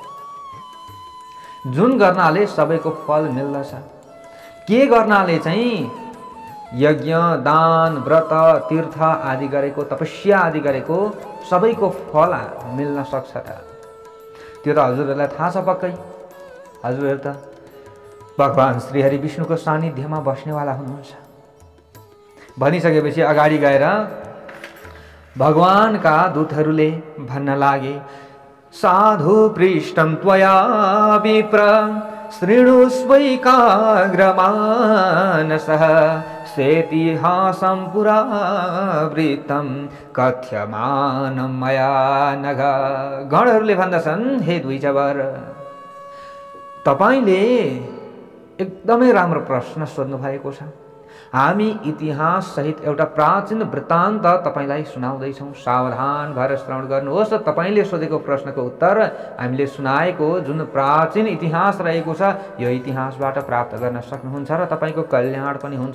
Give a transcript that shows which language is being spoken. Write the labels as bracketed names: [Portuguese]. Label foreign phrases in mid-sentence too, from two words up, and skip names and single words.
[Nepali] जुन गर्नाले सबैको फल मिल्दछ, के गर्नाले चाहिँ यज्ञ दान व्रत तीर्थ आदि गरेको, तपस्या आदि गरेको सबैको फल मिल्न सक्छ त? त्यो त हजुरहरूलाई थाहा छ पक्कै। हजुरहरू त भगवान श्रीहरि विष्णुको सानिध्यमा बस्नेवाला हुनुहुन्छ भनिसकेपछि अगाडि गएर भगवानका दूतहरूले भन्न लागे, [Sanskrit] साधु पृष्ठं त्वया विप्र शृणुष्वैकाग्रमानसः सेतिहासं पुरावृत्तं कथ्यमानं मया नघ। [Nepali] गणहरूले भन्दछन्, हे द्विजवर, तपाईले एकदमै राम्रो प्रश्न सोध्नु भएको छ। हामी इतिहास सहित एउटा प्राचीन वृत्तान्त तपाईलाई सुनाउँदैछौँ, सावधान भएर श्रवण गर्नुहोस्। तपाईले सोधेको प्रश्नको उत्तर हामीले सुनाएको जुन प्राचीन इतिहास रहेको छ यो इतिहासबाट प्राप्त गर्न सक्नुहुन्छ र तपाईको कल्याण पनि हुन्छ।